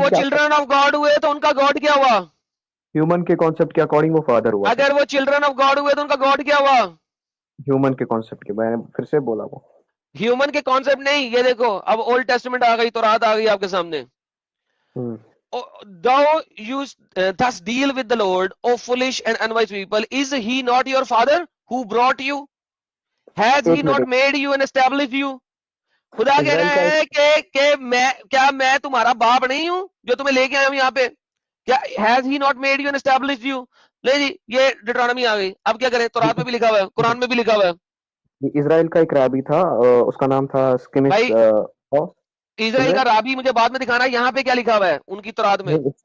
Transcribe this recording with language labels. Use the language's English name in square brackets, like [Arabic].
[Urdu] Concept کیا؟ Children of God ہوئے تو ان کا گاڈ کیا ہوا؟ ہیومن کے کانسیپٹ کے اکارڈنگ وہ فادر ہوا پھر. اگر وہ چلڈرن آف گاڈ ہوئے تو ان کا گاڈ کیا ہوا؟ ہیومن کے کانسیپٹ کے, میں نے پھر سے بولا وہ. ہیومن کے کانسیپٹ نہیں. یہ دیکھو اب اولڈ ٹیسٹمنٹ آ گئی, تورات آ گئی آپ کے سامنے. [English] Thou you thus deal with the Lord, O foolish and unwise people. Is he not your father who brought you? Has he [Urdu] ایک [English] not [Urdu] minute. [English] made you and established you? [Urdu] خدا کہہ اسرائیل کا رہا ہے کہ میں تمہارا باپ نہیں ہوں جو تمہیں لے کے آیا ہوں یہاں پہ؟ کیا [English] has he not made you and established you؟ [Urdu] لے جی, یہ ڈیٹرانومی آ گئی. اب کیا کریں؟ تورات میں بھی لکھا ہوا ہے, قرآن میں بھی لکھا ہوا ہے. اسرائیل کا ایک رابی تھا, اس کا نام تھا سکمس. بھائی اسرائیل کا رابی مجھے بعد میں دکھانا ہے, یہاں پہ کیا لکھا ہوا ہے ان کی تورات میں.